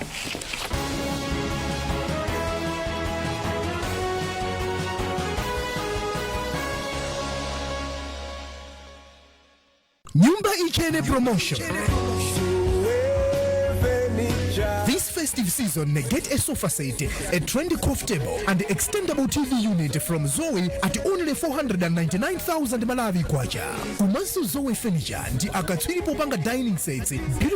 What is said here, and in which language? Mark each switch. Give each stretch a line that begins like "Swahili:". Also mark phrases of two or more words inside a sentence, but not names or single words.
Nyanja: Nyumba Ichene promotion.
English: This festive season, get a sofa set, a trendy coffee table, and extendable TV unit from Zoe at only 499,000 Malawi kwacha.
Nyanja: Umanso Zoe furniture ndi akatswiri popanga
English: dining sets, beautiful